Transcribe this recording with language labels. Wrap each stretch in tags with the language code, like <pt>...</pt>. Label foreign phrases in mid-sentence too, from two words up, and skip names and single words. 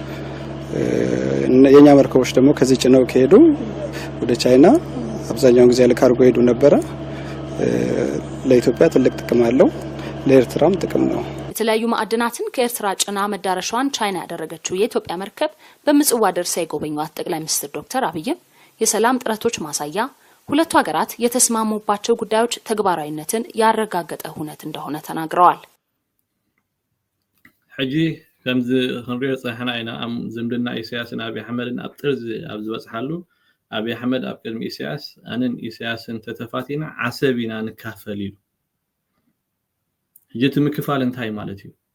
<am>የኛ መርከቦች ደግሞ ከዚህ ጭነው ከሄዱ ወደ ቻይና አብዛኛውን ጊዜ ለካርጎ ሄዱ ነበር። ለኢትዮጵያ ትልቅ ጥቅም አለው፣ ለኤርትራም ጥቅም ነው። የተለያዩ ማዕድናትን ከኤርትራ ጭና መዳረሻዋን ቻይና ያደረገችው የኢትዮጵያ መርከብ በምጽዋ ደርሳ የጎበኙት ጠቅላይ ሚኒስትር ዶክተር አብይም የሰላም ጥረቶች ማሳያ ሁለቱ ሀገራት የተስማሙባቸው ጉዳዮች ተግባራዊነትን ያረጋገጠ ሁነት እንደሆነ ተናግረዋል።</am> <ti>ሕጂ ከምዚ ክንሪኦ ፀሓና ኢና ኣብ ዝምድና ኢሳያስን አብይ አሕመድን ኣብ ጥርዚ ኣብ ዝበፅሓሉ አብይ አሕመድ ኣብ ቅድሚ ኢሳያስ ኣንን ኢሳያስን ተተፋቲና ዓሰብ ኢና ንካፈል ኢሉ ሕጂ እቲ ምክፋል እንታይ ማለት እዩ?</ti>